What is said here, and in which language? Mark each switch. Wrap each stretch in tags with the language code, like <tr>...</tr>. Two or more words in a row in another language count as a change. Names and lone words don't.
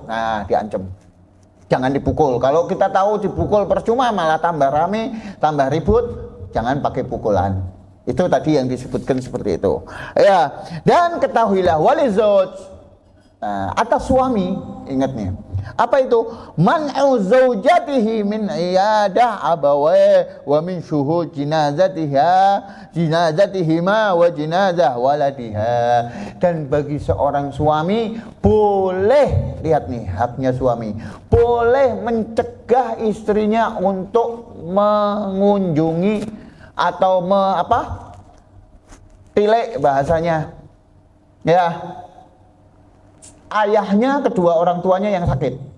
<id>Nah, diancam. Jangan dipukul. Kalau kita tahu dipukul percuma, malah tambah rame, tambah ribut, jangan pakai pukulan. Itu tadi yang disebutkan seperti itu. Ya, dan ketahuilah walizauj, atas suami, ingat nih. Apa itu?</id> <ar>منع زوجته من عيادة أبويه و من شهود جنازتهما و جنازة ولدها.</ar> <id>Dan bagi seorang suami boleh, lihat nih haknya suami, boleh mencegah istrinya untuk mengunjungi atau tilik bahasanya ya, ayahnya, kedua orang tuanya yang sakit.</id>